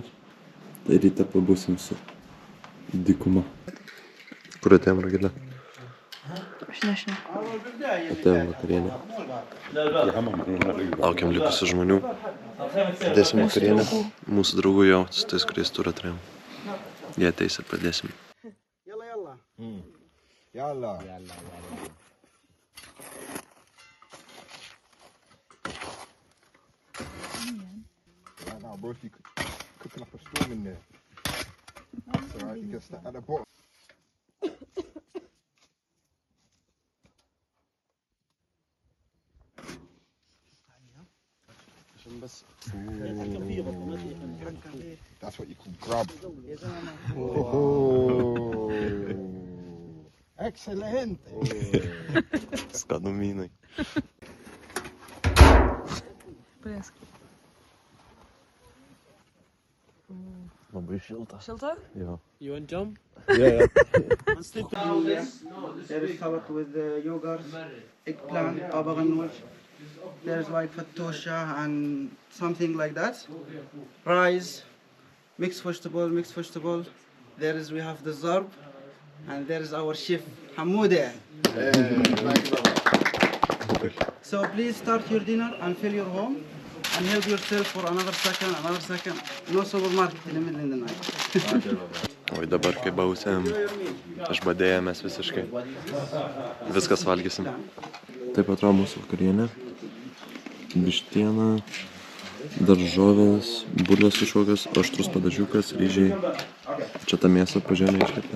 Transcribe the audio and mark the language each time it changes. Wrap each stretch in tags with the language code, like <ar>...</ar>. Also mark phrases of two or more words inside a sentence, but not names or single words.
<lt>Tai ryte pabusim su dykuma. Kur atėjom, Ragilė? Aš nežinau. Atėjom vakarienę. Laukiam likusių žmonių. Dėsim vakarienę. Mūsų draugų jau, su tais, kuriais turą turėjom. Jie ateis ir pradėsim. Yalla.</lt> <en>Now, bro, if you cooking up a storm in there. That's alright, you can stack at the bottom. That's what you call grub. Oh. Excellent.</en> <lt>Skanumynai. Paėsk. Labai šilta. Šilta? Jo.</lt> <en>You want jump? Yeah. There is covered with yogurt, eggplant, baba ganoush. There's white fattosha and something like that. Rice, mixed vegetable. We have the zarb, and there is our chef Hamoude. So please start your dinner and fill your home and help yourself for another second. No supermarket in the middle of the night.</en> <lt>O dabar, kai bausim, išbadėjomės visiškai. Viskas valgysim. Taip atrodo mūsų vakarienė. Vištiena, daržovės, bulvės kažkokios, aštrus padažiukas, ryžiai. Čia ta mėsa pažiūrėjau iškirta.</lt>